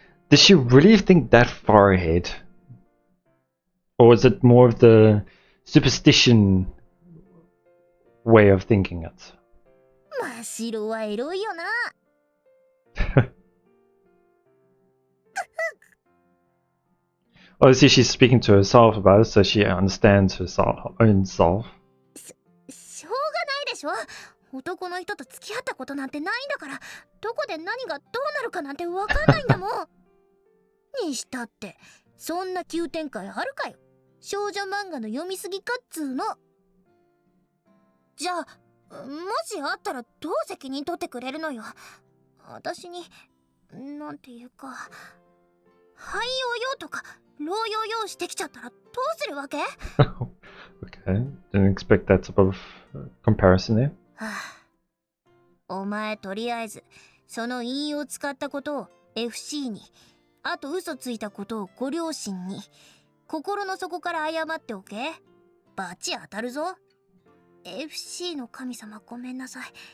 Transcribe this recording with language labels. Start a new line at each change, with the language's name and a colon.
English: Did she really think that far ahead? Or was it more of the superstition way of thinking it?
Japanese: 真白はエロいよな。
English: Obviously, she's speaking to herself about it, so she understands herself, her own self.
Japanese: しょうがないでしょ。男の人と付き合ったことなんてないんだから、どこで何がどうなるかなんてわかんないんだもん。にしたって、そんな急展開あるかよ。少女漫画の読みすぎかっつーの。じゃあ、もしあったらどう責任取ってくれるのよ。私に、なんていうか、廃用用とか、老用用してきちゃったらどうするわけ？
English: Okay, didn't expect that type of comparison there.
Japanese: はあ、お前とりあえずその引用を使ったことを FC に、あと嘘ついたことをご両親に心の底から謝っておけ。バチ当たるぞ。FC の神様ごめんなさい。